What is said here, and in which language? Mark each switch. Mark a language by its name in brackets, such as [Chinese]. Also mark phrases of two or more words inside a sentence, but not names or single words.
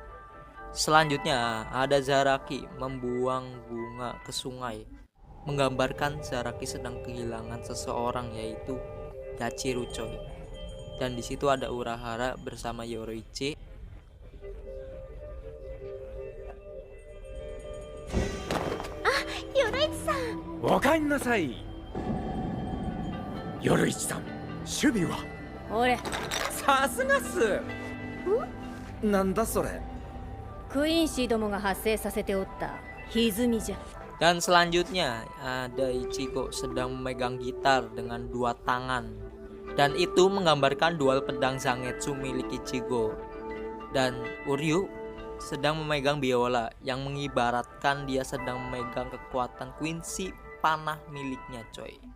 [Indonesian] Selanjutnya ada Zaraki membuang bunga ke sungai, menggambarkan Zaraki sedang kehilangan seseorang yaitu Yachiru coy. Dan di situ ada Urahara bersama Yoroichi. Yoroichi-san. [Japanese] おかえりなさい。夜市さん、守備は俺さすがっす。なんだそれ。クイーンシーどもが発生させておった歪みじゃ。 [Indonesian] Dan selanjutnya ada Ichigo sedang memegang gitar dengan dua tangan, dan itu menggambarkan dual pedang Zangetsu milik Ichigo. Dan Uryu sedang memegang biola yang mengibaratkan dia sedang memegang kekuatan Quincy panah miliknya coy.